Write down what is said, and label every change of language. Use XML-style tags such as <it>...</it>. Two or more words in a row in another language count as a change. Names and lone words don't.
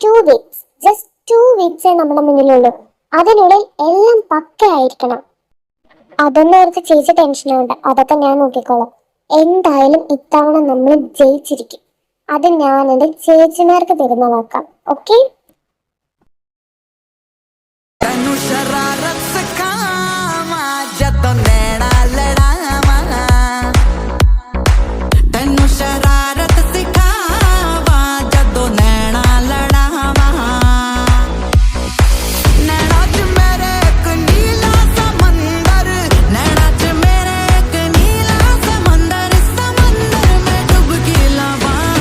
<en>2 weeks, just 2 weeks</en> <ml>നമ്മുടെ മുന്നിലുള്ളൂ. അതിനുള്ളിൽ എല്ലാം പക്കയായിരിക്കണം. അതൊന്നും ഓർത്ത് ചേച്ചി ടെൻഷനാവണ്ട, അതൊക്കെ ഞാൻ നോക്കിക്കോളാം. എന്തായാലും ഇത്തവണ നമ്മൾ ജയിച്ചിരിക്കും. അത് ഞാൻ എന്റെ ചേച്ചിമാർക്ക് തരുന്ന വാക്കാം. ഓക്കെ?</ml> <pa>ਤੈਨੂੰ ਸ਼ਰਾਰਤ ਸਿਖਾਵਾਂ ਜਦੋਂ ਨੈਣਾ ਲੜਾਵਾਂ ਤੈਨੂੰ ਸ਼ਰਾਰਤ ਸਿਖਾਵਾਂ ਜਦੋਂ ਨੈਣਾ ਲੜਾਵਾਂ ਨੈਣਾ 'ਚ ਮੇਰੇ ਇੱਕ ਨੀਲਾ ਸਮੁੰਦਰ ਨੈਣਾ 'ਚ ਮੇਰੇ ਇੱਕ ਨੀਲਾ ਸਮੁੰਦਰ ਮੈਂ ਡੁਬਕੀ ਲਾਵਾਂ</pa>